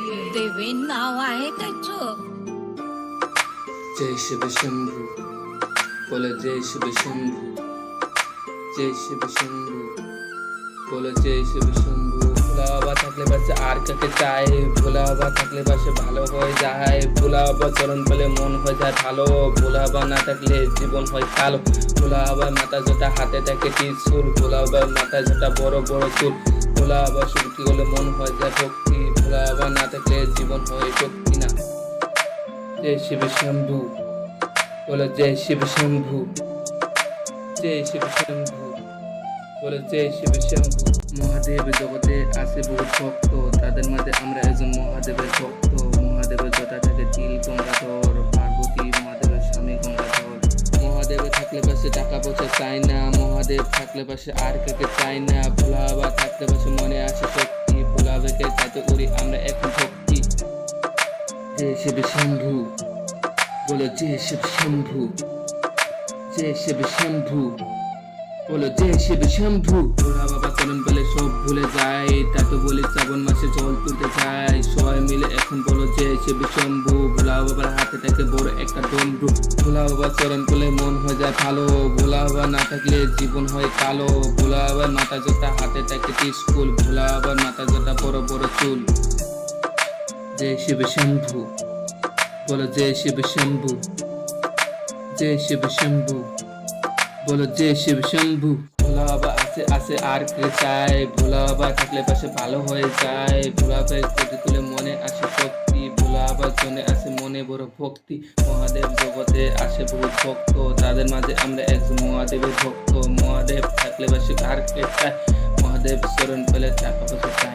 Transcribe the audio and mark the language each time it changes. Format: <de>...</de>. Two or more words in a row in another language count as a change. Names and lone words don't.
<mr>देवी नाव आहे त्याचं.</mr> <hi>जय शिव शंभू, बोलो जय शिव शंभू, जय शिव शंभू, बोलो जय शिव शंभू।</hi> <bn>ভোলা বাবা থাকলে পাশে আর কাকে চাই, ভোলা বাবা থাকলে পাশে ভালো হয়ে যায়, ভোলা বাবা চরণ পেলে মন হয়ে যায় ভালো, ভোলা বাবা না থাকলে জীবন হয় কালো, ভোলা বাবার মাথা জোটা হাতে থাকে ত্রিশূল, ভোলা বাবার মাথা জোটা বড় বড় চুল, ভোলা বাবা শুনতে হলে মন হয়ে যায় ভক্তি, ভোলা বাবা না থাকলে জীবন হয় শক্তি না।</bn> <hi>जय शिव शंभू, बोलो जय शिव शंभू, जय शिव शंभू, बोलो जय शिव शंभू।</hi> <bn>মহাদেব জগতে আছে বহু ভক্ত, তাদের মাঝে আমরা একজন মহাদেবের ভক্ত। মহাদেবের জটা থাকে তিল গঙ্গাধর, পার্বতী মহাদেবের স্বামী গঙ্গাধর। মহাদেবে থাকলে পাশে টাকা পয়সা চাই না, মহাদেব থাকলে পাশে আর কাকে চাই না, ভোলা বাবা থাকলে পাশে মনে আসে শক্তি, ভোলা বাবাকে চাইতে করি আমরা এখন ভক্তি।</bn> <hi>जय शिव शंभू, बोलो जय शिव शंभू, जय शिव शंभू, बोलो जय शिव शंभू।</hi> <bn>ভোলা বাবা চরণ পেলে সব ভুলে যায়, তা তো বলি শ্রাবণ মাসে জল তুলতে যায়, সবাই মিলে এখন বলো জয় শিব শম্ভু। ভোলা বাবার হাতে থাকে বড় একটা ডমরু, ভোলা বাবা চরণ পেলে মন হয়ে যায় ভালো, ভোলা বাবা না থাকলে জীবন হয় কালো, ভোলা বাবার মাথা জোটা হাতে থাকে ত্রিশূল, ভোলা বাবার মাথা জোটা বড় বড় চুল।</bn> <hi>जय शिव शंभू, बोलो जय शिव शंभू, जय शिव शंभू, बोलो जय शिव शंभू।</hi> <bn>ভোলা বাবা আসে আসে আর কে চায়, ভোলা বাবা থাকলে পাশে ভালো হয়ে যায়, ভোলা বাবার কোটি তুলে মনে আসে শক্তি, ভোলা বাবার জন্য আসে মনে বড় ভক্তি। মহাদেব জগতে আসে বহু ভক্ত, তাদের মাঝে আমরা একজন মহাদেবের ভক্ত। মহাদেব থাকলে পাশে আর কে চায়, মহাদেব চরণ পেলে টাকা পয়সা</bn>